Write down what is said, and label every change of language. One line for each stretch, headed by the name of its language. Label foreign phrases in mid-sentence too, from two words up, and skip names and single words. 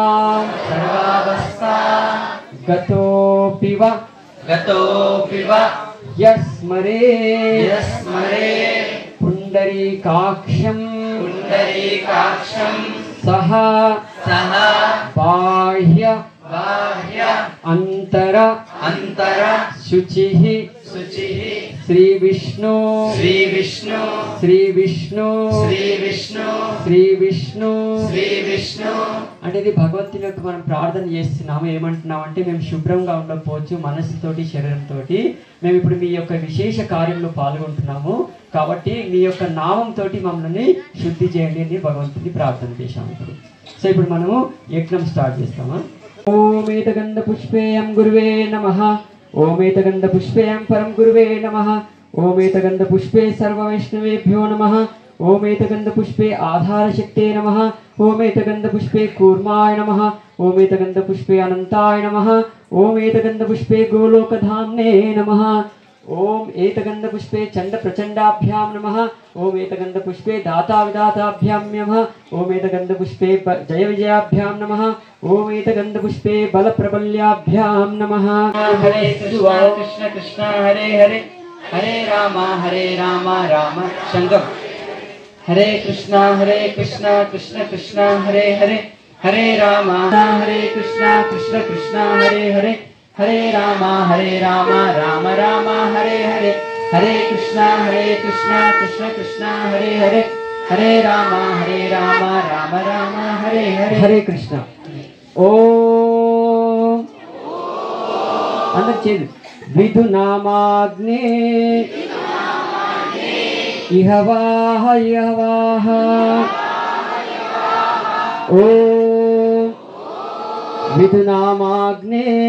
Sanskrit: गतोऽपि वा यस्मरे पुंडरीकाक्षं सह बाह्य अंतर शुचिः श्री विष्णु
Telugu: అంటే ఇది భగవంతుని యొక్క మనం ప్రార్థన చేస్తున్నాము. ఏమంటున్నామంటే మేము శుభ్రంగా ఉండకపోవచ్చు మనస్సుతోటి శరీరంతో. మేము ఇప్పుడు మీ యొక్క విశేష కార్యంలో పాల్గొంటున్నాము కాబట్టి మీ యొక్క నామంతో మమ్మల్ని శుద్ధి చేయండి అని భగవంతుని ప్రార్థన చేశాము. సో ఇప్పుడు మనము యజ్ఞం స్టార్ట్ చేస్తామా.
Sanskrit: ఓమేతగంధ పుష్పేయం గురువే నమః. ओमेतगंध पुष्पेयं परम गुरुवे नमः। ओमेतगंध पुष्पे सर्ववैष्णवेभ्यो नमः। ओमेतगंध पुष्पे आधार शक्ते नमः। ओमेतगंध पुष्पे कूर्माय नमः। ओमेतगंध पुष्पे अनंताय नमः। ओमेतगंध पुष्पे गोलोकधाम्ने नमः। ओम एतगंध पुष्पे चंड प्रचंडाभ्याम नमः। ओम एतगंध पुष्पे दाता विदाताभ्याम नमः। ओम एतगंध पुष्पे जय विजयाभ्याम नमः। ओम एतगंध पुष्पे बल प्रबल्याभ्याम नमः। हरे कृष्ण कृष्ण हरे हरे हरे राम राम संगम। हरे कृष्ण कृष्ण कृष्ण हरे हरे हरे राम कृष्ण कृष्ण हरे हरे हरे राम राम हरे हरे हरे कृष्ण कृष्ण कृष्ण हरे हरे हरे राम राम हरे हरे हरे कृष्ण। ओम अंदर चेद विधुनामाग्ने इहवाह ओम विधुनामाग्ने